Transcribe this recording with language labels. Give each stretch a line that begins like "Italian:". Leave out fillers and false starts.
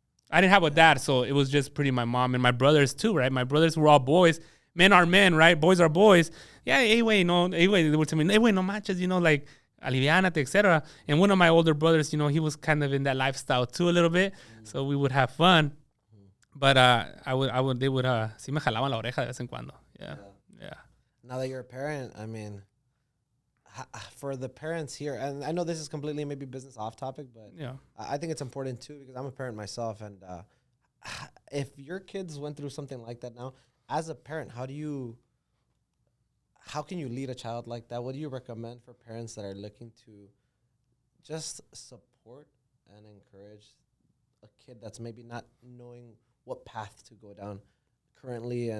English: I didn't have a dad, so it was just pretty my mom and my brothers too, right? My brothers were all boys. Men are men, right? Boys are boys. Yeah, hey, wait, no, hey, wait. They were telling me, hey, wait,
Spanish: no manches,
English: you know, like,
Spanish: aliviánate,
English: etc. And one of my older brothers, you know, he was kind of in that lifestyle too a little bit, so we would have fun. But they would,
Spanish: sí me jalaban la oreja de vez en cuando.
English: Yeah. Now that you're a parent, I mean, for the parents here, and I know this is completely maybe business off topic, but yeah, I think it's important too because I'm a parent myself, and if your kids went through something like that now, as a parent, how can you lead a child like that? What do you recommend for parents that are looking to just support and encourage a kid that's maybe not knowing what path to go down currently?